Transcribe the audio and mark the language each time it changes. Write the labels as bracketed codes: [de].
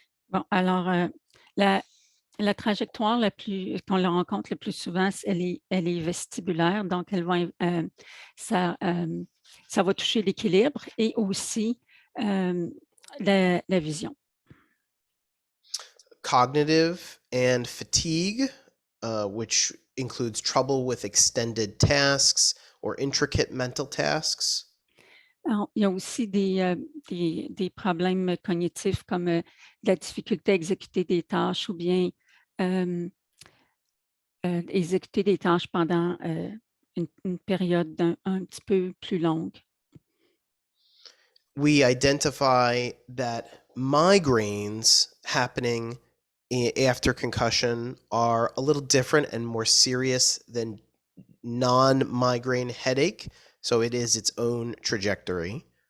[fr] Bon, alors, la trajectoire qu'on la rencontre le plus souvent, elle est vestibulaire, donc ça, ça va toucher l'équilibre et aussi la vision. [en] Cognitive and fatigue, which includes trouble with extended tasks or intricate mental tasks. [fr] Alors, il y a aussi des problèmes cognitifs comme la difficulté à exécuter des tâches ou bien exécuter des tâches pendant une période un petit peu plus longue. [en] We identify that migraines happening after concussion are a little different and more serious than non-migraine headache, so it is its own trajectory.